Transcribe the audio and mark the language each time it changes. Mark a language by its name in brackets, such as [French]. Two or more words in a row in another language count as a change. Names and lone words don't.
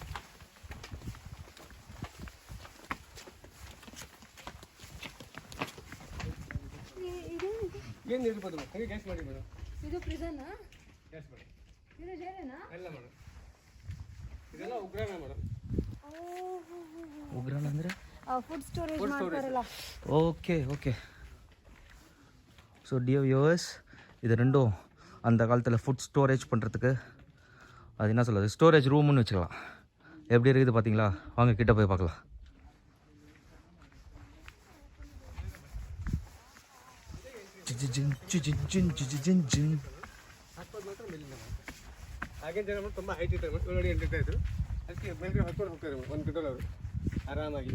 [Kannada] ಏನು ಇರ್ಬೋದು ಮೇಡಮ್, ಹಾಗೆ ಗ್ಯಾಸ್ ಮಾಡಿ ಮೇಡಮ್. ಇದು ಪ್ರಿಸನ್, ಗ್ಯಾಸ್ ಮಾಡಿ. ಇದು ಜೈಲೇನಾ? ಎಲ್ಲ ಮೇಡಮ್, ಇದೆಲ್ಲ ಉಗ್ರಾಣ ಮೇಡಮ್. ಉಗ್ರಾಣ ಅಂದರೆ [English] food storage [Kannada] ಮಾಡ್ತಾರಲ್ಲ. [English] okay okay. so dear viewers, [Tamil] இது ரெண்டும் அந்த காலத்தில் [English] food storage [Tamil] பண்ணுறதுக்கு அது என்ன சொல்கிறது, ஸ்டோரேஜ் ரூம்னு வச்சுக்கலாம். எப்படி இருக்குது பார்த்தீங்களா? வாங்க கிட்ட போய் பார்க்கலாம். [Kannada] ಆಗಿನ ಜನ ತುಂಬ ಹೈಟ್ ಇದ್ದಾರೆ ಮೇಡಮ್. ನೋಡಿ ಎಂಟು ಇದ್ರು, ಅದಕ್ಕೆ ಮೇಲ್ಗಡೆ ಹೊತ್ಕೊಂಡು ಹೋಗ್ತಾರೆ ಮೇಡಮ್. 1 ಕಿಲೋ ಅವರು ಆರಾಮಾಗಿ.